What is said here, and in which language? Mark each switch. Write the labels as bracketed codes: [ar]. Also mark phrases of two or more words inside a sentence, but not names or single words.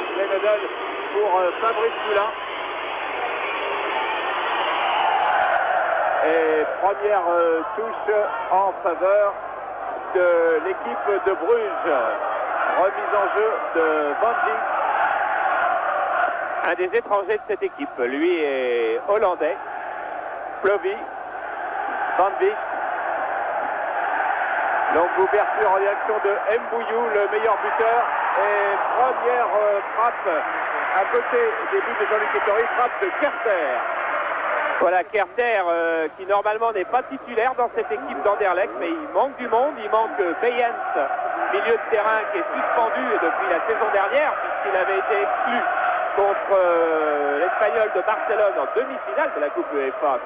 [fr] Glenn Hoddle pour Fabrice Poulain. Et première touche en faveur de l'équipe de Bruges. Remise en jeu de Van Dijk. Un des étrangers de cette équipe. Lui est hollandais. Plovy. Van Dijk. Donc ouverture en direction de Mbouillou, le meilleur buteur. Et première frappe à côté des buts de Jean-Luc Ettori, frappe de Kerter. Voilà, Kerter qui normalement n'est pas titulaire dans cette équipe d'Anderlecht, mais il manque du monde, il manque Beyens, milieu de terrain qui est suspendu depuis la saison dernière, puisqu'il avait été exclu contre l'Espagnol de Barcelone en demi-finale de la Coupe UEFA.